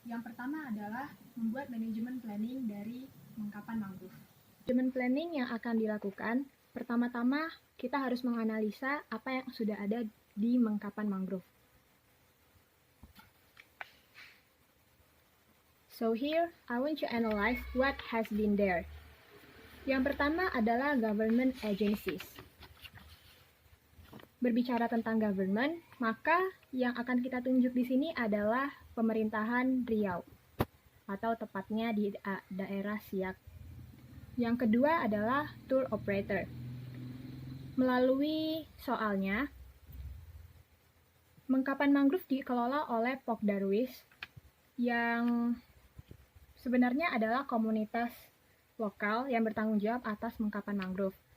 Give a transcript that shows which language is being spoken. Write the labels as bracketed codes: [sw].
[id] Yang pertama adalah membuat manajemen planning dari Mengkapan Mangrove. Manajemen planning yang akan dilakukan, pertama-tama kita harus menganalisa apa yang sudah ada di Mengkapan Mangrove. [en] So here, I want to analyze what has been there. [id] Yang pertama adalah government agencies. Berbicara tentang government, maka yang akan kita tunjuk di sini adalah pemerintahan Riau, atau tepatnya di daerah Siak. Yang kedua adalah tour operator. Melalui soalnya, Mengkapan Mangrove dikelola oleh Pok Darwis yang sebenarnya adalah komunitas lokal yang bertanggung jawab atas Mengkapan Mangrove.